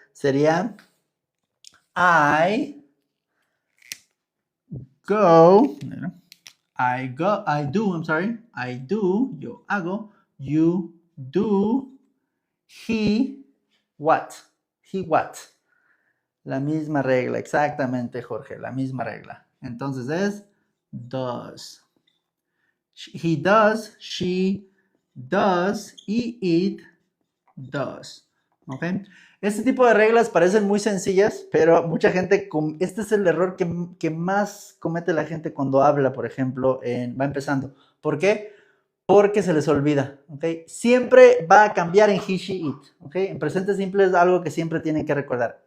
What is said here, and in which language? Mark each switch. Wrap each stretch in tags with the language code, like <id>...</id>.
<es>Sería</es> <en>I go, I do,</en> <es>yo hago,</es> <en>you do, he, what, he, what.</en> <es>La misma regla, exactamente, Jorge, la misma regla. Entonces es does.</es> <en>He does, she does, y it does.</en> <es>¿Ok? Este tipo de reglas parecen muy sencillas, pero mucha gente, este es el error que más comete la gente cuando habla, por ejemplo, va empezando. ¿Por qué? Porque se les olvida, ¿ok? Siempre va a cambiar en he, she, it, ¿ok? En presente simple es algo que siempre tienen que recordar.</es>